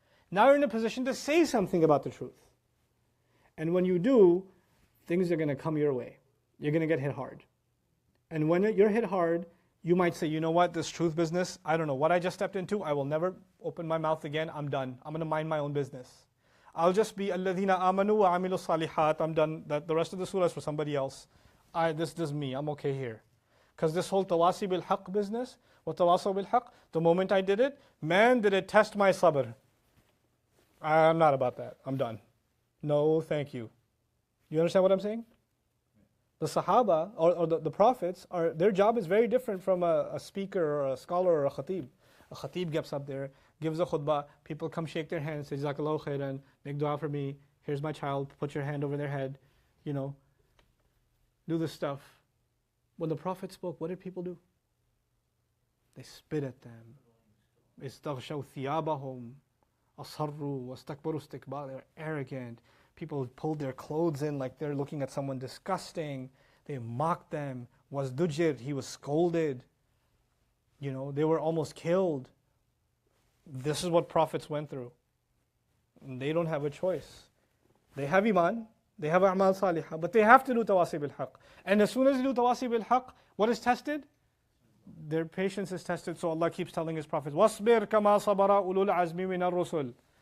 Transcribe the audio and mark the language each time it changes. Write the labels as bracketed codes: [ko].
[en] Now you're in a position to say something about the truth. And when you do, things are going to come your way. You're going to get hit hard. And when you're hit hard, you might say, you know what, this truth business, I don't know what I just stepped into, I will never open my mouth again, I'm done. I'm going to mind my own business. [ar] I'll just be الَّذِينَ آمَنُوا وَعَمِلُوا الصَّالِحَاتِ. [en] I'm done. The rest of the surah is for somebody else. This is me, I'm okay here. Because this whole tawasi bil haqq business, وَتَوَاصَوْا بِالْحَقِّ, the moment I did it, man, did it test my sabr. I'm not about that. I'm done. No, thank you. You understand what I'm saying? The Sahaba, or the Prophets, their job is very different from a speaker or a scholar or a khatib. A khatib gets up there, gives a khutbah, people come shake their hands, say, Jazakallahu khairan, make dua for me, here's my child, put your hand over their head, do this stuff. When the Prophet spoke, what did people do? They spit at them. [ar] استغشوا ثيابهم أصروا واستكبروا استكبارا. [en] They were arrogant. People pulled their clothes in like they're looking at someone disgusting. They mocked them. Was dujir, he was scolded. They were almost killed. This is what prophets went through. And they don't have a choice. They have iman, they have a'mal salihah, but they have to do tawasi bil haqq. And as soon as they do tawasi bil haqq, what is tested? Their patience is tested. [ar] So Allah keeps telling His prophets, وَاصْبِرْ كَمَا صَبَرَ أُولُو الْعَزْمِ مِنَ الرُّسُلِ.